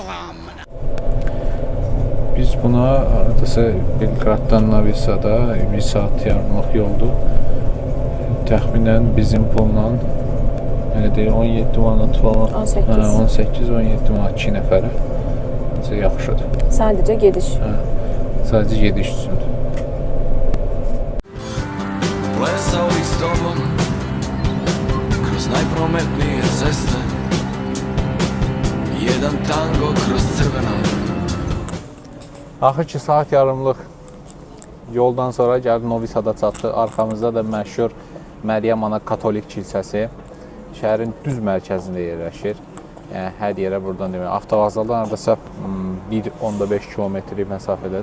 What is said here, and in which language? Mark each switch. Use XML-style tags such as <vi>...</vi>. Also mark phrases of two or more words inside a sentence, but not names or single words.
<az>Biz buna aradasa Belgraddan Novi Sada 1 saat yarımlıq yoldur. Təxminən bizim pulla elə deyir 17 manat falan. 18-17 manat 2 nəfərə. Necə yaxşıdır. Sadəcə gediş. Sadəcə gediş üçündür.</az> <sr>Plesao bih s tobom kroz najprometnije ceste, jedan tango kroz crveno.</sr> <az>Axır ki, saat yarımlıq yoldan sonra gəlib Novi Sada çatdı. Arxamızda da məşhur Məryəm Ana Katolik kilsəsi şəhərin düz mərkəzində yerləşir. Yəni, hər yerə buradan demək. Avtovağzaldan aradasa 1.5 kilometrik məsafədədir.</az>